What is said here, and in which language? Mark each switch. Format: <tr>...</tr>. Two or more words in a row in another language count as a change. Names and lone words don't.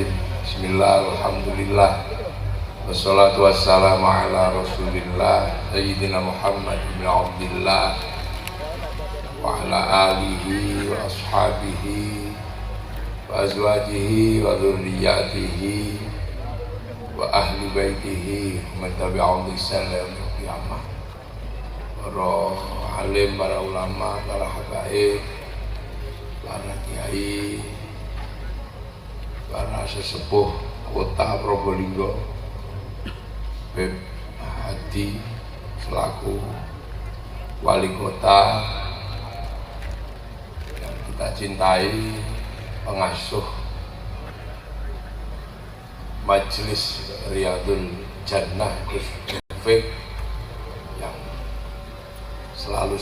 <ar>بسم الله الرحمن الرحيم والصلاة والسلام على رسول الله سيدنا محمد بن عبد الله وعلى آله وأصحابه وأزواجه وذرياته وأهل بيته من تبعهم بإحسان إلى يوم القيامة.</ar> <id>Para alim, para ulama, para habaib, para kiai, para sesepuh kota Probolinggo, Beb Hadi selaku wali kota yang kita cintai, pengasuh Majelis Riyadul Jannah Gus Taufik yang selalu</id>